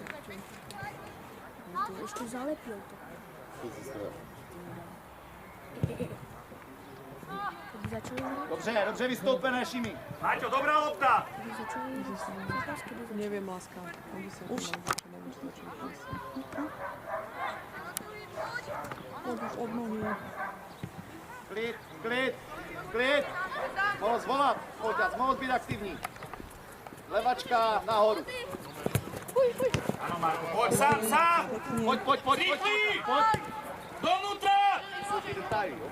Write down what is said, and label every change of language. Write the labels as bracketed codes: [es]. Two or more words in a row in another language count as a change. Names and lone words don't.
[sk] To ešte zalepil to. Keď začali hrať, [cs] Dobře vystoupené, Šimi. [sk] Maťo, dobrá lopta. keď začali hrať, kedy Neviem, láska. Už. Už od nohy. [cs] Klid. Mohl zvolat, mohl být aktivní. Levačka nahoru. [sk] Áno, Marko, poď sám. [cs] Pojď. [sk] Rýchli. Dovnútra. [cs] Jsou ty detaily, jo.